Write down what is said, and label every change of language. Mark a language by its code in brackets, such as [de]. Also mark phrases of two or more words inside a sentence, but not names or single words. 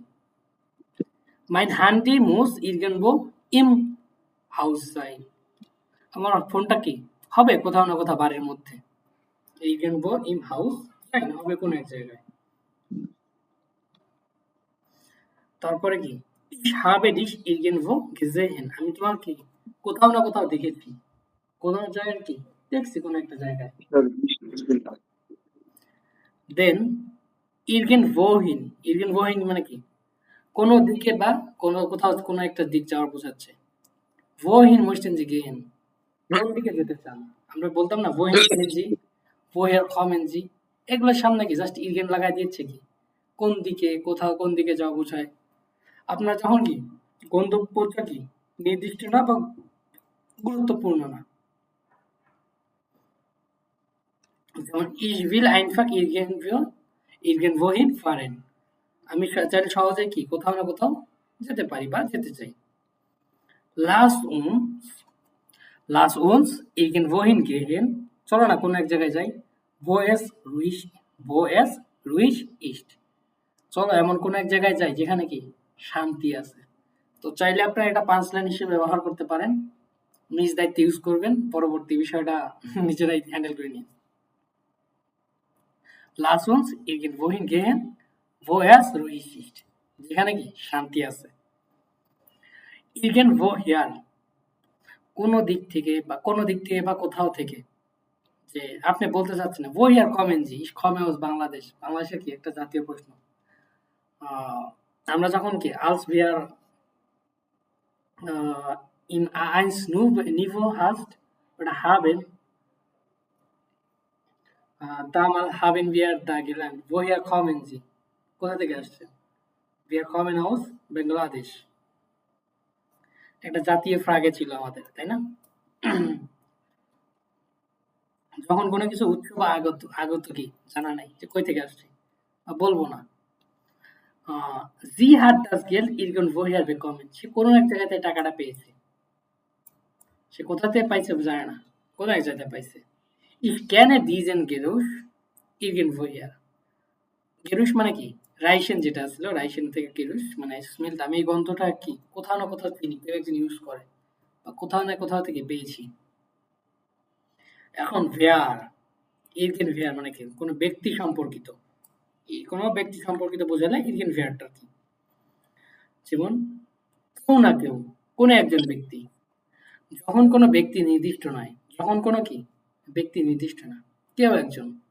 [de] mein Handy muss irgendwo im Haus sein, [bn] আমার ফোনটা কি হবে কোথাও না কোথাও বাড়ির মধ্যে। [de] irgendwo im Haus sein [bn] হবে কোনো এক জায়গায়। তারপরে কি? [de] Ich habe dich irgendwo gesehen, [bn] আমি তোমার কি কোথাও না কোথাও দেখেছি, কোনো জায়গায় কি দেখছি কোনো একটা জায়গায়। দেন [de] irgendwohin, irgendwohin [bn] মানে কি কোনো দিকে বা কোনো কোথাও কোনো একটা দিক যাওয়ার বোঝাচ্ছে। [de] wohin möchten Sie gehen, [bn] কোন দিকে যেতে চান? আমরা বলতাম না [de] wohin gehen Sie, woher kommen Sie, [bn] এগুলোর সামনে কি জাস্ট ইরগেন লাগাই দিচ্ছে কি কোন দিকে, কোথাও কোন দিকে যাওয়া বোঝায়। আপনার যখন কি গন্তব্যটা কি নির্দিষ্ট না বা গুরুত্বপূর্ণ না, যেমন [de] ich will einfach irgendwohin fahren, [bn] আমি চাইলে সহজে কি কোথাও না কোথাও যেতে পারি বা যেতে চাই। [de] lass uns irgendwohin gehen, [bn] চলো না কোনো এক জায়গায় যাই। [de] wo es ruhig ist, [bn] চলো এমন কোনো এক জায়গায় যাই যেখানে কি শান্তি আছে। তো চাইলে আপনারা এটা পাঁচলাইন হিসেবে ব্যবহার করতে পারেন, নিজ দায়িত্বে ইউজ করবেন, পরবর্তী বিষয়টা নিজেরাই হ্যান্ডেল করে নিন। [de] Lass uns irgendwohin gehen, wo es ruhig ist, [bn] যেখানে কি শান্তি আছে। irgendwoher, কোনো দিক থেকে বা কোথাও থেকে, যে আপনি বলতে চাচ্ছেন না [de] woher kommen Sie, ich komme aus [bn] বাংলাদেশ, বাংলাদেশের কি একটা জাতীয় প্রশ্ন। আমরা যখন কি [de] als wir in A1 Niveau hast oder haben, damals haben wir da gelernt, woher kommen Sie, [bn] কোথা থেকে আসছে? [de] wir kommen aus [bn] Bangladesh, একটা জাতীয় ফ্রাগে ছিল আমাদের, তাই না? যখন কোনো কিছু উৎস বা আগত কি জানা নাই যে কই থেকে আসছে, বলবো না। [de] sie hat das Geld irgendwoher bekommen, [bn] সে কোনো এক জায়গাতে টাকাটা পেয়েছে, সে কোথা থেকে পাইছে জানে না, কোনো এক জায়গায় পাইছে। [de] ich kenne diesen Geruch irgendwoher, [bn] গেরুশ মানে কি রাইসেন, যেটা ছিল রাইসেন থেকে গেরুশ মানে স্মেলটা, আমি এই গন্ধটা কি কোথাও না কোথাও চিনি, কেউ একজন ইউজ করে বা কোথাও না কোথাও থেকে পেয়েছি। এখন ভেয়ার, [de] irgendwer [bn] মানে কি কোনো ব্যক্তি সম্পর্কিত, কোনো ব্যক্তি সম্পর্কিত বোঝালে [de] irgendwer [bn] কি, যেমন কেউ না কেউ, কোনো একজন ব্যক্তি, যখন কোনো ব্যক্তি নির্দিষ্ট নয়, যখন কোনো কি ব্যক্তি নির্দিষ্ট না, কেউ একজন।